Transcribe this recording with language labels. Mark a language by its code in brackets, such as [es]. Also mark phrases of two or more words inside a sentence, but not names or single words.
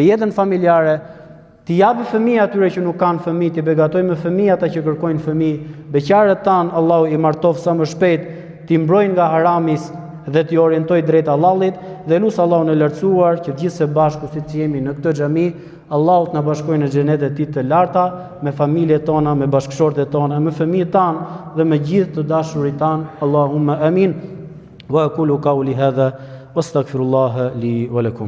[sq] jetën familjare, t'i japi fëmijë atyre që nuk kanë fëmijë, t'i begatoj me fëmijë ata që kërkojnë fëmijë, beqarët tanë Allahu i martof sa më shpejt, t'i mbrojnë nga haramis dhe t'i orientoj drejt Allahut, dhe lut Allahun e lartësuar që gjithë së bashku siç jemi në këtë xhami, Allahu të na bashkojë në xhenetet e tij të larta, me familjet tona, me bashkëshortet tona, me fëmijët tanë dhe me gjithë të dashurit tanë. [ar] اللهم آمين. وأقول قولي هذا وأستغفر الله لي ولكم.